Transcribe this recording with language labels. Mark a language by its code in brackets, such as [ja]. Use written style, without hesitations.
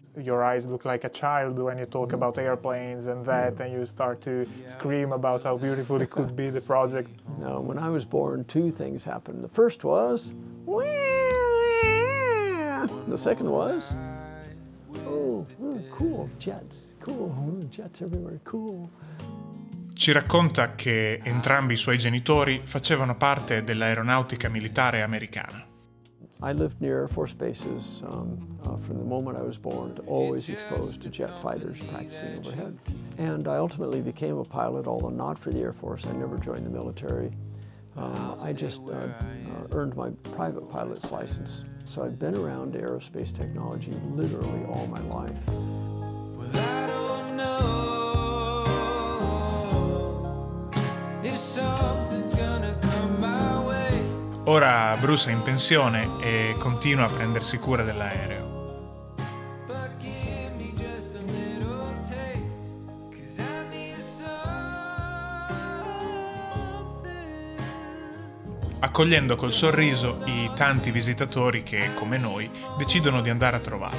[en] Your eyes look like a child when you talk about airplanes and that, and you start to scream about how beautiful it could be, the project. Now, when I was born, 2 things happened. The first was, the second was, oh, cool, jets, cool, jets everywhere, cool. [it] Ci racconta che entrambi i suoi genitori facevano parte dell'aeronautica militare americana. [en] I lived near Air Force bases from the moment I was born, always exposed to jet fighters practicing overhead. And I ultimately became a pilot, although not for the Air Force. I never joined the military. I just earned my private pilot's license. So I've been around aerospace technology literally all my life. Well, I don't know if something's gonna come my way. [it] Ora Bruce è in pensione e continua a prendersi cura dell'aereo. [en] But give me just a little taste, 'cause I need something. [it] Accogliendo col sorriso i tanti visitatori che, come noi, decidono di andare a trovarlo.